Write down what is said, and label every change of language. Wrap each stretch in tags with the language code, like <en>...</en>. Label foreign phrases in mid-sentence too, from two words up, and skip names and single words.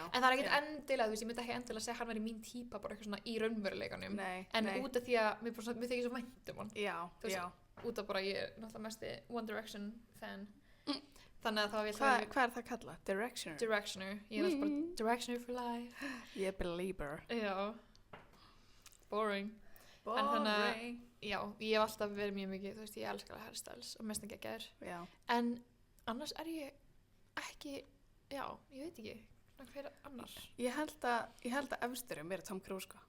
<is>En það er ekkert Já. endilega, þú veist, ég myndi ekki endilega segja að hann væri mín típa bara eitthvað svona í raunveruleikanum. Nei, En nei. út af því að mér þykir svo vænt um hann. Já, Þú veist, já. Út af bara ég er náttúrulega mesti One Direction fan. Þannig að þá vil Hvað er það kallað? Directioner? Directioner. Ég er alltaf bara Directioner</is> <en>for life.</en> <is>Ég er belieber. Já. Boring. Boring. þannig að- Já, ég hef alltaf verið mjög mikið, þú veist, ég elskar Harry Styles og mest ekki geggjaður. Já. En annars er ég ekki, já, ég veit ekki, hver annar? Ég held að efsturum er Tom Cruise, sko.</is>